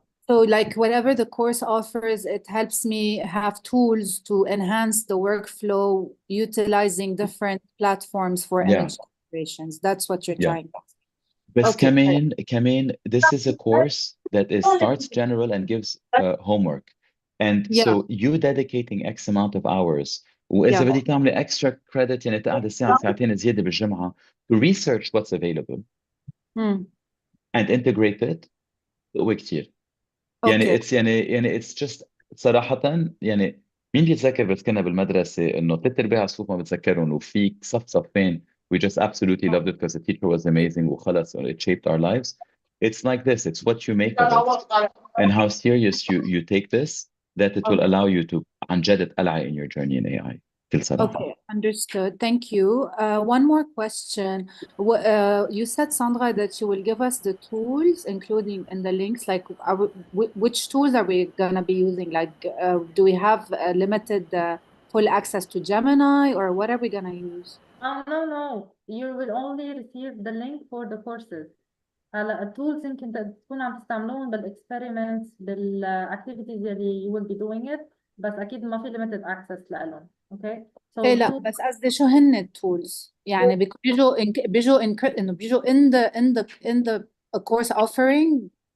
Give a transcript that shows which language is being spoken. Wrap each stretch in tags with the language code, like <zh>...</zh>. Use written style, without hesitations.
<en>So like whatever the course offers, it helps me have tools to enhance the workflow utilizing different platforms for Yeah. image generations. That's what you're Yeah. trying to say. But Okay.</en> <ar>كمان</ar> <en>this is a course that starts general and gives homework. And Yeah. so you dedicating X amount of hours</en> <ar>وإذا</ar> <en>Yeah.</en> <ar>بدك تعملي</ar> <en>extra credit</en> <ar>يعني تقعدي ساعة ساعتين زيادة بالجمعة</ar> <en>to research what's available Hmm. and integrate it</en> <ar>وكتير. يعني</ar> <en>Okay. it's</en> <ar>يعني</ar> <en>it's just</en> <ar>صراحة يعني مين بيتذكر بس كنا بالمدرسة إنه 3/4 الصفوف ما بتذكرهم وفي صفين</ar> <en>we just absolutely loved it because the teacher was amazing</en> <ar>وخلص</ar> <en>it shaped our lives. It's like this. It's what you make of it and how serious you take this that it will allow you to</en> <ar>عن جد تقلعي</ar> <en>in your journey in AI.</en> <ar>بكل صراحة.</ar> <en>Okay, understood. Thank you. One more question. You said, Sandra, that you will give us the tools, including in the links. Like, which tools are we gonna be using? Like, do we have limited full access to Gemini, or what are we gonna use? No. You will only receive the link for the courses.</en> <ar>هلا التولز يمكن تكون عم تستعملوهم بالاكسبيرمنتس بالاكتيفيتيز اللي</ar> <en>you will be doing it</en> <ar>بس اكيد ما في</ar> <en>limited access</en> <ar>لهم. اوكي ايه لا بس قصدي شو هن التولز يعني بيجوا انه بيجوا</ar> <en>in the course offering</en>